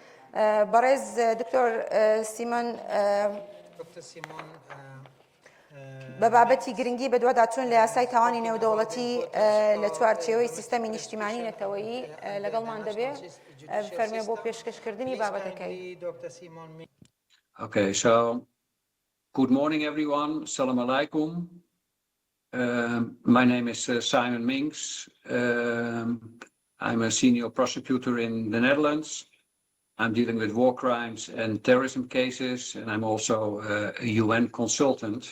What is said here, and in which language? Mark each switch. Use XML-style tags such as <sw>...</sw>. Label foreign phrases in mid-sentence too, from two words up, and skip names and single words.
<ckb>برز دكتور سیمون بەبابەتی گرنگی بە دوواداچوون لە یاسای تاوانی نێودەوڵەتی لە چوارچێوەی سیستەمی نیشتیمانی نەتەوەیی لەگەڵمان دەبێ فەرمێ بۆ پێشکەشکردنی بابەتەکەی.</ckb> <en>Okay, so good morning everyone.</en> <ar>السلام عليكم.</ar> <en>My name is Simon Minks. I'm a senior prosecutor in the Netherlands. I'm dealing with war crimes and terrorism cases, and I'm also a UN consultant.</en>